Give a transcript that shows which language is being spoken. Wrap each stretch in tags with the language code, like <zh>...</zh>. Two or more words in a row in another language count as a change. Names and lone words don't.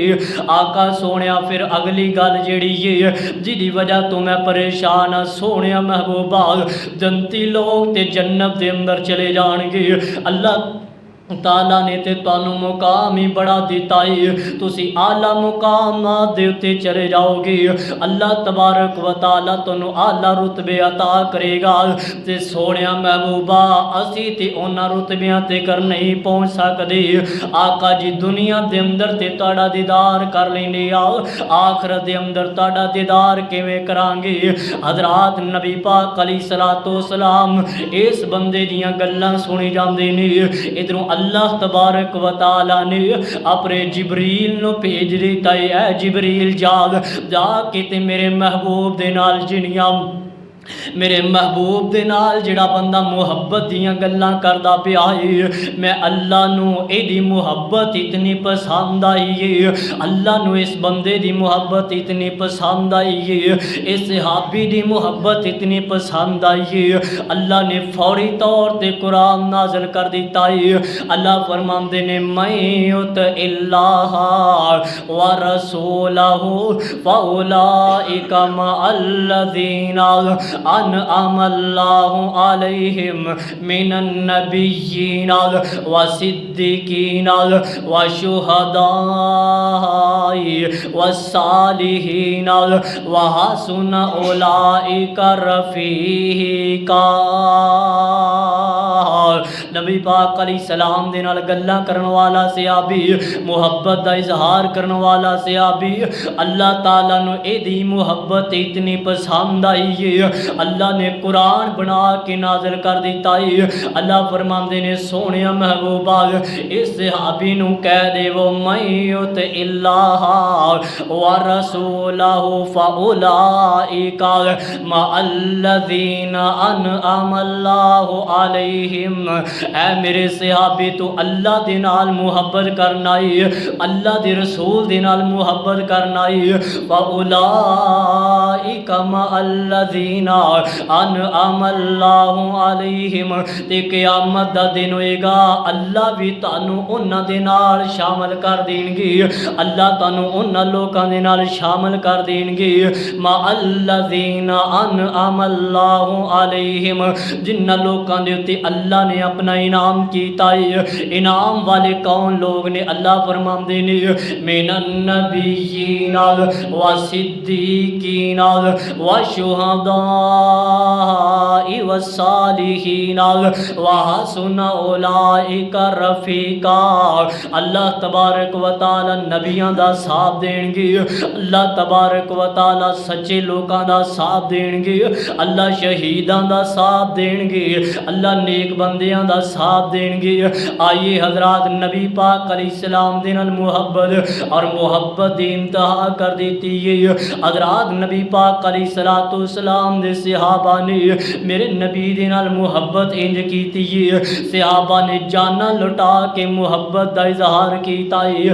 <pa>آقا سونیا پھر اگلی گل جہڑی ہے جہدی وجہ توں میں پریشان ہاں سونیا محبوبا جنتی لوگ تے جنت دے اندر چلے جانگے، اللہ تعالیٰ نے تے تُہانوں مقام ہی بڑا دتا ہے، تُسی اعلیٰ مقام دے اُتے چلے جاؤ گے, اللہ تبارک و تعالیٰ تُہانوں اعلیٰ رتبے عطا کرے گا. تے سونیا محبوبا اسی تے اُنہاں رتبیاں تے کر نہیں پہنچ سکتے. آقا جی دنیا دے اندر تے تُہاڈا دیدار کر لینے آخرت دے اندر تُہاڈا دیدار کِویں کراں گے. حضرات نبی پاک</pa> <ar>عليه الصلاة والسلام</ar> <pa>اِس بندے دیاں گلاں سُنی جاندے نے، اِدھروں اللہ تبارک و تعالیٰ نے اپنے جبریل نوں بھیج دتا ہے، اے جبریل جا کے تے میرے محبوب دے نال جہڑیاں میرے محبوب دے نال جہڑا بندہ محبت دیاں گلاں کردا پیا ہے، میں اللہ نوں ایہدی محبت اِتنی پسند آئی ہے، اللہ نوں اِس بندے دی محبت اِتنی پسند آئی ہے، اِس صحابی دی محبت اِتنی پسند آئی ہے، اللہ نے فوری طور تے قرآن نازل کر دتا ہے. اللہ فرماندے نے</pa> <ar>من يطع الله ورسوله فأولئك مع الذين أنعم الله عليهم من النبيين والصديقين والشهداء والصالحين وحسن أولئك رفيقا.</ar> <pa>نبی پاک علیہ السلام دے نال گلاں کرن والا صحابی، محبت دا اظہار کرن والا صحابی، اللہ تعالیٰ نوں ایہدی محبت اِتنی پسند آئی ہے، اللہ نے قرآن بنا کے نازل کر دتا ہے. اللہ فرماندے نے سوہنیا محبوبا اِس صحابی نوں کہہ دیوو</pa> <ar>من يطع الله ورسوله فأولئك مع الذين أنعم الله عليهم.</ar> <pa>اے میرے صحابی توں اللہ دے نال محبت کرنا ہے، اللہ دے رسول دے نال محبت کرنا ہے.</pa> <ar>فأولئك مع الذين أنعم الله عليهم,</ar> <pa>تے قیامت دا دن ہوئے گا اللہ بھی تانوں اُنہاں دے نال شامل کر دینگے، اللہ تانوں اُنہاں لوکاں دے نال شامل کر دینگے</pa> <ar>مع الذين أنعم الله عليهم,</ar> <pa>جنہاں لوکاں دے اُتے اللہ نے اپنا انعام کیتا ہے. انعام والے کون لوگ نے؟ اللہ فرماندے نے</pa> <ar>من النبيين والصديقين والشهداء والصالحين وحسن أولئك رفيقا.</ar> <pa>اللہ تبارک و تعالیٰ نبیاں دا ساتھ دینگے, اللہ تبارک و تعالیٰ سچے لوکاں دا ساتھ دینگے، اللہ شہیداں دا ساتھ دینگے، اللہ نیک بندیاں دا ساتھ دینگے. آئیے حضرات، نبی پاک علیہ السلام دے نال محبت اور محبت دی انتہا کر دیتی ہے. حضرات نبی پاک علیہ السلام دے صحابہ نے میرے نبی دے نال محبت اِنج کیتی ہے، صحابہ نے جاناں لُٹا کے محبت دا اظہار کیتا ہے.</pa>